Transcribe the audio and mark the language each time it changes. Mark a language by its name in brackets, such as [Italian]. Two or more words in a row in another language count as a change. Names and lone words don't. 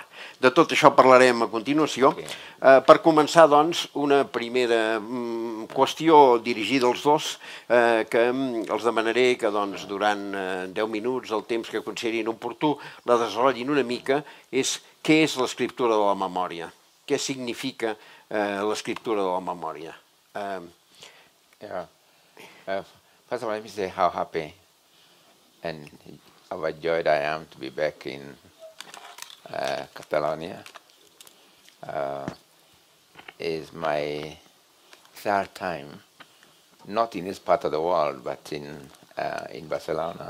[Catalan] De tot això parlarem a continuació. Per començar, doncs, una primera qüestió dirigida als dos, que els demanaré que durant 10 minuts, el temps que considerin oportú, la desenvolupin una mica, és què és l'escriptura de la memòria? Què significa l'escriptura de la memòria? [English] First of all, let me say how happy and overjoyed I am to be back in Catalonia. It's my third time, not in this part of the world, but in Barcelona.